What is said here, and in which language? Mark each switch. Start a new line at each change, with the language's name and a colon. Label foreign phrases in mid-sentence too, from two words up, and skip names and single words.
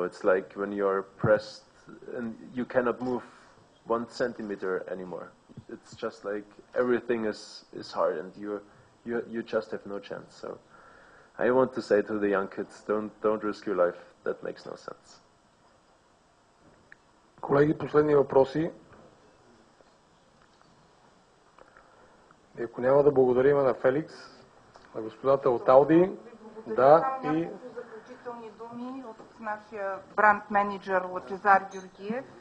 English: It's like when you're pressed and you cannot move 1 centimeter anymore. It's just like everything is hard, and you just have no chance. So I want to say to the young kids, don't risk your life. That makes no sense.
Bulgarian: Колеги, последни въпроси. Ако няма, да благодарим на Феликс, на господата от Ауди. Да, и заключителни думи от нашия бранд менеджер Лъчезар Георгиев.